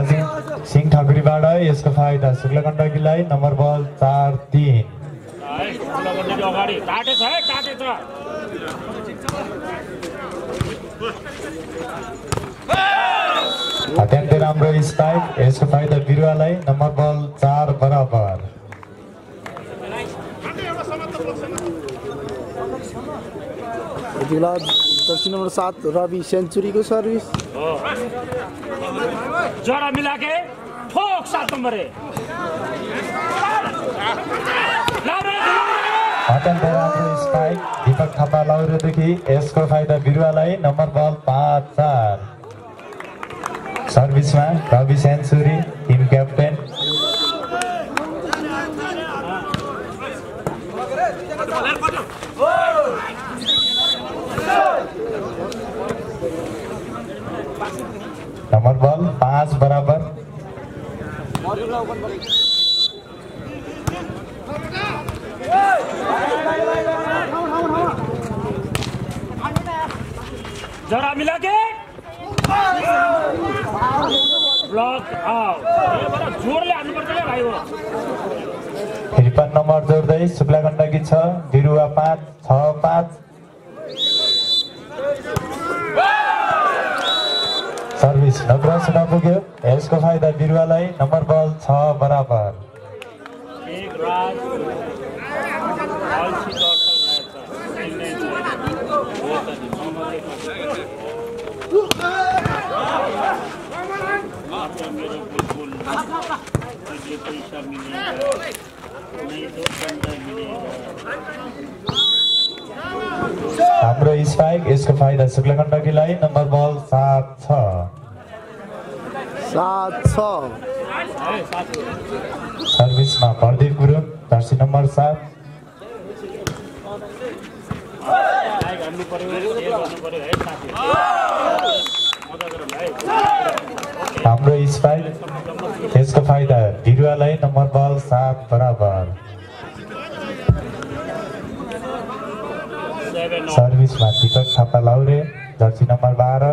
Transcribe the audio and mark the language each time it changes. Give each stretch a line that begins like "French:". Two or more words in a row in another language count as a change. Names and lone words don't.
Nepali: सिंह ठकुरीबाट यसको फाइदा शुक्ला गण्डकीलाई नम्बर बल 4-3 अगाडि काटेछ है काटेछ अत्यन्तै राम्रो स्पाइक यसको फाइदा बिरुवालाई नम्बर बल 4 बराबर
Hindi: जर्सी नंबर 7 रवि सेंचुरी को सर्विस जरा मिला के ठोक 7 नंबर है
Nepali: अत्यन्तै राम्रो स्पाइक दीपक थापा लाउरेदेखि यसको फाइदा बिरुवालाई नम्बर बल 5-4 सर्भिसमा रवि सेन्चुरी टिम क्याप्टेन नम्बर बल 5 बराबर
Hindi: जरा मिला के
English: ब्लॉक आउट
Hindi: ये बड़ा जोर ले
Nepali: हान्नु पर्छ भाइ हो फेरि पनि नम्बर जोड्दै शुक्ला गण्डकी 6 बिरुवा 5-6-5 सर्भिस नक्रस नपुग्यो यसको फाइदा बिरुवालाई नम्बर बल 6 बराबर
Hindi: एक राज आल्सी पैसा मिलेगा नहीं तो बंदा मिलेगा
Nepali: हाम्रो स्पाइक यसको फाइदा शुक्ला गण्डकीलाई नम्बर बल 7-6 सर्भिसमा प्रदीप गुरुङ जर्सी नम्बर 7 हाम्रो स्पाइक यसको फाइदा बिरुवालाई नम्बर बल 7 बराबर सर्भिसमा दीपक थापा लाउरे जर्सी नम्बर 12